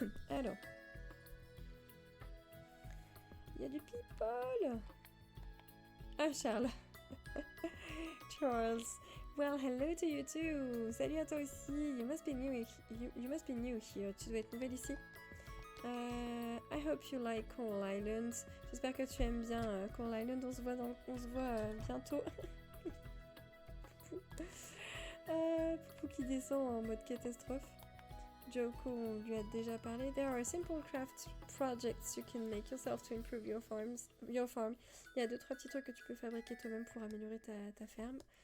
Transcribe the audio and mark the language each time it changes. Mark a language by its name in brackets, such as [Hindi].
[French] Alors. Il y a du people. Ah, Charles. Charles. [English] Well, hello to you too. [French] Salut à toi aussi. [English] You must be new here. [French] Tu dois être nouvelle ici. [English] I hope you like Coral Island. [French] J'espère que tu aimes bien Coral Island. On se voit bientôt. Poupou qui descend en mode catastrophe. Joko, on lui a déjà parlé. [English] There are simple craft projects you can make yourself to improve your farm. [French] Il y a 2-3 petits trucs que tu peux fabriquer toi-même pour améliorer ta ferme.